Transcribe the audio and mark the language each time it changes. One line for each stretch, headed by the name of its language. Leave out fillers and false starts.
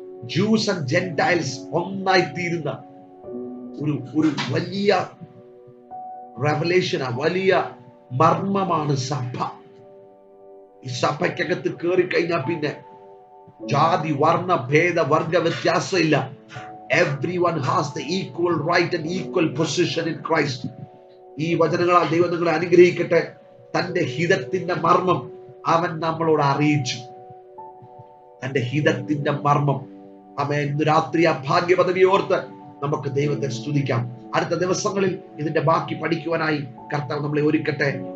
Malayalam: Juice and Gentiles ഒന്നായി തീരുന്ന ഒരു വലിയ റെവലേഷൻ, വലിയ മർമ്മമാണ് സഭ. ഈ സഭയ്ക്കകത്ത് കയറി കഴിഞ്ഞാൽ പിന്നെ ജാതി, വർണ്ണ, ഭേദ, വർഗ വ്യത്യാസം ഇല്ല.
English: Everyone has the equal right and equal position in Christ.
Malayalam: ഈ വചനങ്ങളാൽ ദൈവം നിങ്ങളെ അനുഗ്രഹിക്കട്ടെ. തന്റെ ഹിതത്തിന്റെ മർമ്മം അവൻ നമ്മളോട് അറിയിച്ചു. തന്റെ ഹിതത്തിന്റെ മർമ്മം. ആമേൻ. ഇന്ന് രാത്രി ആ ഭാഗ്യപദവി ഓർത്ത് നമുക്ക് ദൈവത്തെ സ്തുതിക്കാം. അടുത്ത ദിവസങ്ങളിൽ ഇതിന്റെ ബാക്കി പഠിക്കുവാനായി കർത്താവ് നമ്മളെ ഒരുക്കട്ടെ.